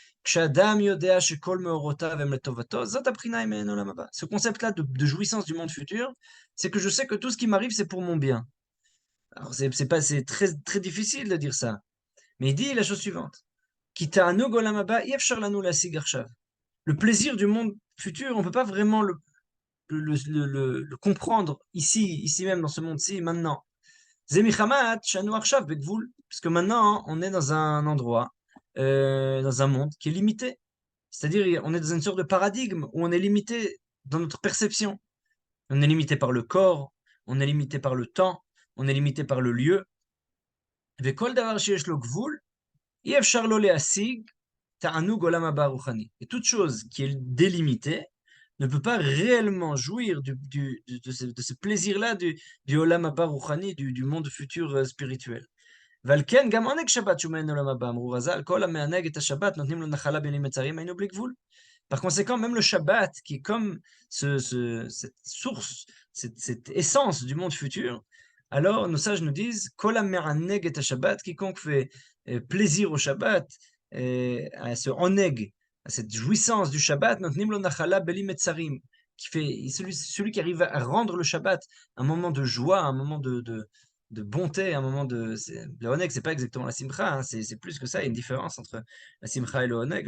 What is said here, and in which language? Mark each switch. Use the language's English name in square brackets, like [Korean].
[Hebrew] כשאדם יודע שכל מאורותיו הם לטובתו, זאת הבחינה ממנו לעולם הבא. [French] Ce concept-là de jouissance du monde futur, c'est que je sais que tout ce qui m'arrive, c'est pour mon bien. Alors, c'est très, très difficile de dire ça. Mais il dit la chose suivante. [Hebrew] כי תענוג עולם הבא, אי אפשר לנו להשיג עכשיו. [French] Le plaisir du monde futur, on ne peut pas vraiment le comprendre ici même, dans ce monde-ci, maintenant. Parce que maintenant, on est dans un endroit, dans un monde qui est limité. C'est-à-dire, on est dans une sorte de paradigme où on est limité dans notre perception. On est limité par le corps, on est limité par le temps, on est limité par le lieu. Et toute chose qui est délimitée ne peut pas réellement jouir de ce plaisir-là du Olam Haba Ruchani, du monde futur spirituel. [Hebrew] ועל כן גם עונג שבת שהוא מעין עולם הבא, אמרו רז"ל, כל המענג את השבת נותנים לו נחלה בלי מצרים, היינו בלי גבול. [French] Par conséquent, même le Shabbat, qui est comme cette source, cette essence du monde futur, alors nos sages nous disent, [Hebrew] Kol ha-me'aneg et Shabbat, [French] quiconque fait plaisir au Shabbat, à ce oneg, à cette jouissance du Shabbat, [Hebrew] notnim lo nachala beli metzarim, [French] qui fait celui qui arrive à rendre le Shabbat un moment de joie, un moment de bonté, un moment le oneg, c'est pas exactement la simcha, hein, c'est plus que ça, il y a une différence entre la simcha et le oneg.